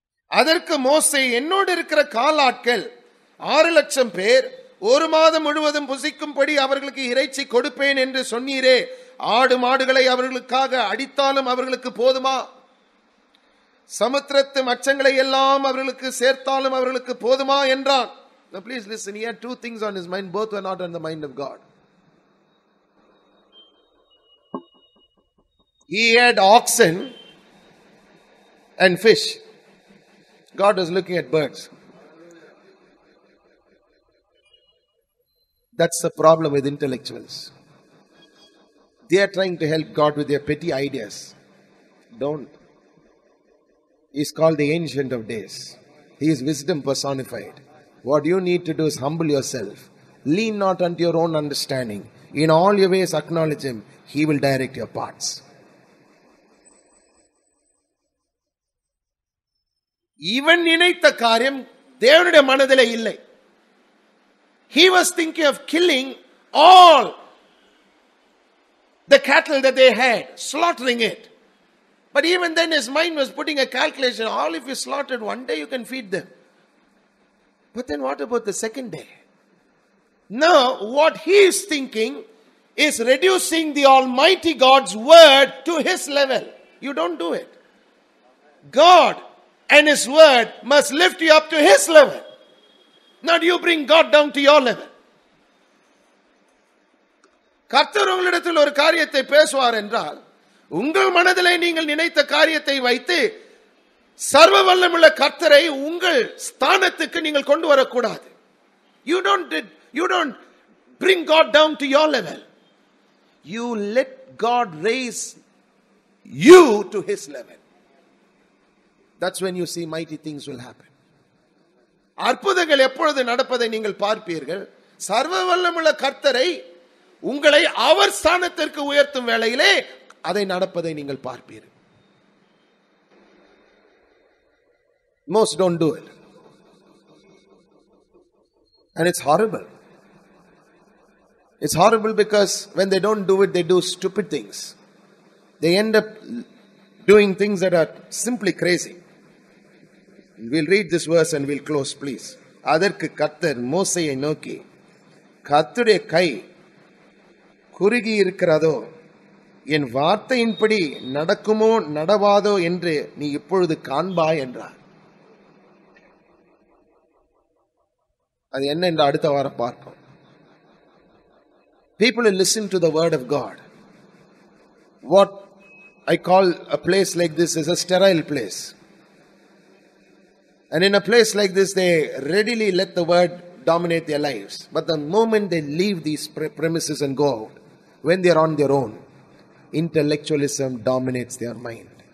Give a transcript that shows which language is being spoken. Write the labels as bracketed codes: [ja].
[ta] அதற்கு மோசே, என்னோடு இருக்கிற காலாட்கள் 6 லட்சம் பேர் 1 மாதம் முழுவதும் புசிக்கும்படி அவர்களுக்கு இறைச்சி கொடுப்பேன் என்று சொன்னீரே. ஆடு மாடுகளை அவர்களுக்காக அடித்தாலும் அவர்களுக்கு போதுமா? சமுத்திரத்து மச்சங்களை எல்லாம் அவர்களுக்கு சேர்த்தாலும் அவர்களுக்கு போதுமா என்றான். [en] Now please listen, he had 2 things on his mind. Both were not on the mind of God. He had oxen and fish. God was looking at birds. That's the problem with intellectuals. They are trying to help God with their petty ideas. Don't. He's called the Ancient of Days. He is wisdom personified. What you need to do is humble yourself. Lean not unto your own understanding. In all your ways acknowledge him. He will direct your paths. [ta] இவன் நினைத்த காரியம் தேவனுடைய மனதிலே இல்லை. [en] He was thinking of killing all the cattle that they had, slaughtering it. But even then his mind was putting a calculation. All if you slaughtered one day, you can feed them. But then what about the second day? Now what he is thinking is reducing the Almighty God's word to his level. You don't do it. God and his word must lift you up to his level. Not you bring God down to your level. [ta] கர்த்தர் உங்களிடத்தில் ஒரு காரியத்தை பேசுவார் என்றால், உங்கள் மனதிலே நீங்கள் நினைத்த காரியத்தை வைத்து சர்வ வல்லமுள்ள கர்த்தரை உங்கள் ஸ்தானத்துக்கு நீங்கள் கொண்டு வரக்கூடாது. [en] You don't bring God down to your level. You let God raise you to his level. That's when you see mighty things will happen. [ta] அற்புதங்கள் எப்பொழுது நடப்பதை நீங்கள் பார்ப்பீர்கள்? சர்வ வல்லமுள்ள கர்த்தரை உங்களை அவர் ஸ்தானத்திற்கு உயர்த்தும் வேளையிலே அதை நடப்பதை நீங்கள் பார்ப்பீர்கள். [en] Most don't do it. And it's horrible. It's horrible because when they don't do it, they do stupid things. They end up doing things that are simply crazy. We'll read this verse and we'll close, please. [ta] அதற்கு கர்த்தர் மோசேயை நோக்கி, கர்த்தருடைய கை குறுகி இருக்கிறதோ, என் வார்த்தையின்படி நடக்குமோ நடவாதோ என்று நீ இப்பொழுது காண்பாய் என்றார். அது என்ன என்று அடுத்த வாரம் பார்ப்போம். [en] People will listen to the word of God. What I call a place like this is a sterile place. And in a place like this, they readily let the word dominate their lives. But the moment they leave these premises and go out, when they are on their own, intellectualism dominates their mind.